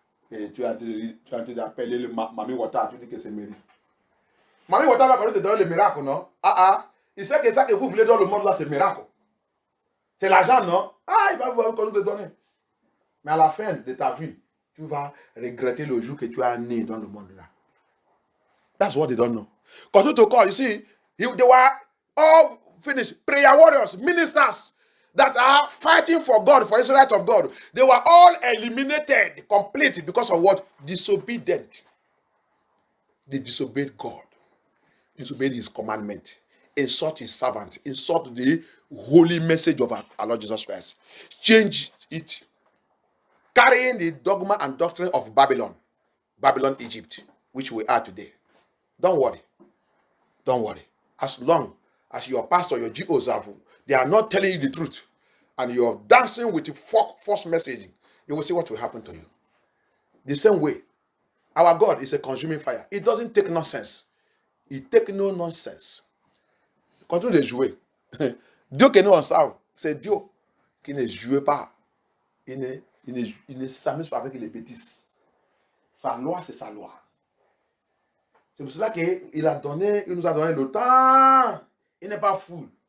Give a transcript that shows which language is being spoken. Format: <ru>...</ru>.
<fr>Et tu as été d'appeler le Mami Wata, tu dis que c'est Mary. Mami Wata va quand te donner le miracle, non? Il sait que ça que vous voulez dans le monde là, c'est miracle. C'est l'argent, non? Il va vous te donner. Mais à la fin de ta vie, tu vas regretter le jour que tu as né dans le monde là.</fr> <en>That's what they don't know.</en> <fr>Quand tu te call,</fr> <en>you see, they were all finished. Prayer warriors, ministers that are fighting for God, for the right of God. They were all eliminated, complete, because of what? Disobedient. They disobeyed God. Disobeyed his commandment. Insult his servant. Insult the holy message of our Lord Jesus Christ. Change it. Carrying the dogma and doctrine of Babylon, Egypt, which we are today. Don't worry. Don't worry. As long as your pastor, your GOs, they are not telling you the truth, and you're dancing with the false messaging, you will see what will happen to you. The same way, our God is a consuming fire. It doesn't take nonsense. It takes no nonsense.</en> <fr>Continue de jouer. Dieu que nous on savent, c'est Dieu qui ne joue pas. Il ne s'amuse pas avec les bêtises. Sa loi, c'est sa loi. C'est pour cela qu'il nous a donné le temps. Il n'est pas fou.</fr>